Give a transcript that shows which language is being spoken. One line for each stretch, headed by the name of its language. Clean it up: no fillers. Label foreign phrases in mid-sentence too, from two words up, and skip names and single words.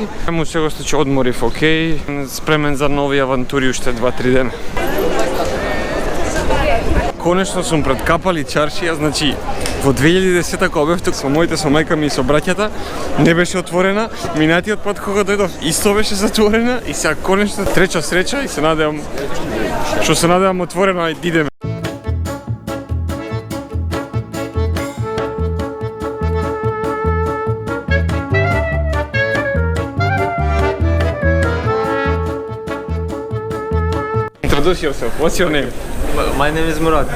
Macedonian: Му сега случај одморив, окей, спремен за нови авантури уште 2-3 дена. Конечно сум пред Капали чаршија, значи во 2010 кога бев тук со мајка ми и со браќата, не беше отворена. Минатиот пат кога дојдов исто беше затворена и сега конечно трета среќа и се надевам отворена и идеме.
English: Introduce yourself. What's your name? My name is Murat.